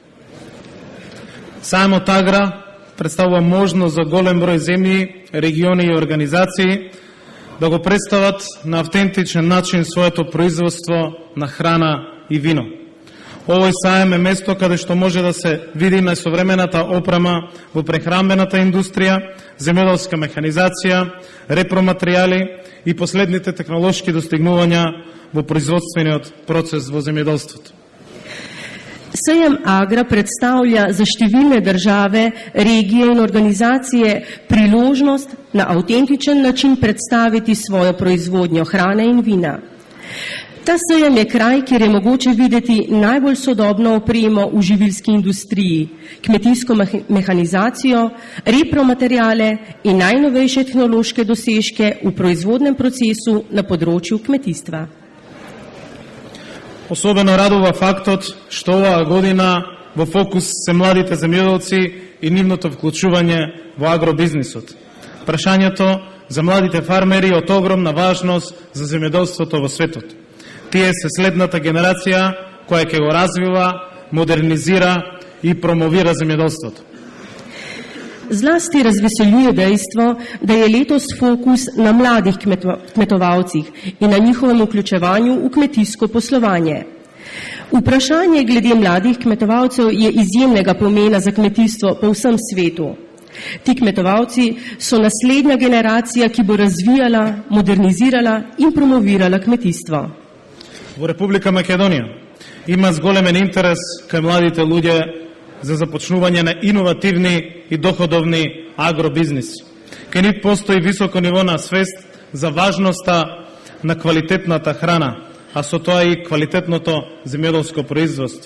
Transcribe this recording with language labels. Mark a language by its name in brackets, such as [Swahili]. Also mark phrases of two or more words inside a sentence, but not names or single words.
[Macedonian] Сајам од Агра предстaвља можност за голем број земји, региони и организации da го представат на автентичен начин своето производство на храна и вино. Овој саем е место каде што може да се види најсовремената опрема во прехранбената индустрија, земјоделска механизација, репроматеријали и последните технолошки достигнувања во производствениот процес во земјоделството. [Slovenian] Sejem Agra predstavlja za številne države, regije in organizacije priložnost na avtentičen način predstaviti svojo proizvodnjo hrane in vina. Ta sejem je kraj, kjer je mogoče videti najbolj sodobno opremo v živilski industriji, kmetijsko mehanizacijo, repromaterijale in najnovejše tehnološke dosežke v proizvodnem procesu na področju kmetijstva. [Macedonian] Особено радува фактот што оваа година во фокус се младите земјоделци и нивното вклучување во агробизнисот. Прашањето за младите фармери е од огромна важност за земјоделството во светот. Тие се следната генерација која ќе го развива, модернизира и промовира земјоделството. [Slovenian] Zlasti razveseljuje dejstvo, da je letos fokus na mladih kmetovalcih in na njihovem vključevanju v kmetijsko poslovanje. Vprašanje glede mladih kmetovalcev je izjemnega pomena za kmetijstvo po vsem svetu. Ti kmetovalci so naslednja generacija, ki bo razvijala, modernizirala in promovirala kmetijstvo. [Macedonian] Во Република Македонија има зголемен интерес кај младите луѓе за започнување на иновативни и доходовни агробизнеси. Кај нив постои високо ниво на свест за важноста на квалитетната храна, а со тоа и квалитетното земјоделско производство.